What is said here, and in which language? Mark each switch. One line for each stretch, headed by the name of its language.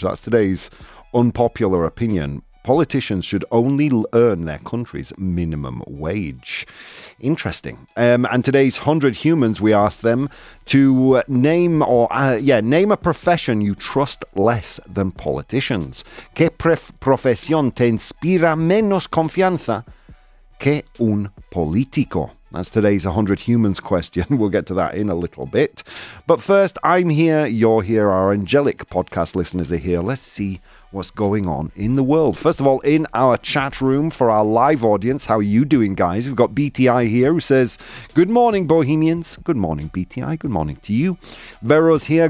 English: That's today's unpopular opinion. Politicians should only earn their country's minimum wage. Interesting. And today's 100 humans, we asked them to name a profession you trust less than politicians.
Spanish: ¿Qué profesión te inspira menos confianza que un político?
English: That's today's 100 humans question. We'll get to that in a little bit. But first, I'm here, you're here, our angelic podcast listeners are here. Let's see what's going on in the world. First of all, in our chat room for our live audience, how are you doing, guys? We've got BTI here who says, good morning, Bohemians. Good morning, BTI. Good morning to you. Vero's here.